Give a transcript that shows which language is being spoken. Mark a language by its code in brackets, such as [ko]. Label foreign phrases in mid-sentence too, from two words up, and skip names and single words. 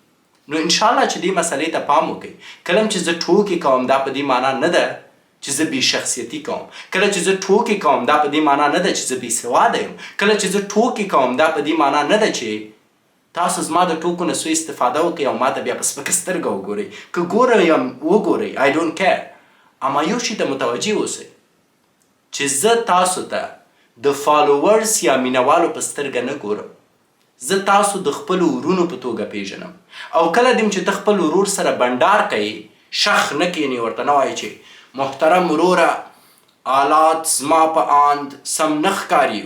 [ps] نو انشاءالله چې دې مسئلې ته پام وکړئ. کله چې زه ټوکې کوم دا په دې معنا نه ده چې زه بې شخصیتي کوم. کله چې زه ټوکې کوم دا په دې معنا نه ده چې زه بې سواده یم. کله چې زه ټوکې کوم دا په دې معنا نه ده چې تاسو زما د ټوکو نه سوء استفاده وکړئ او ما ته بیا په سپکه سترګه وګورئ. که ګورئ یم وګورئ، [en] I don't care. [ps] اما یو شي ته متوجه اوسئ چې زه تاسو ته د فالوورز یا مینوالو په سترګه نه ګورم. زه تاسو د خپلو ورونو په توګه پیژنم. او کله دیم چې ته خپل ورور سره بنډار کوي، شخ نه کینې، ورته نه وایي چې محترم وروره حالات زما په اند سم نه ښکاري.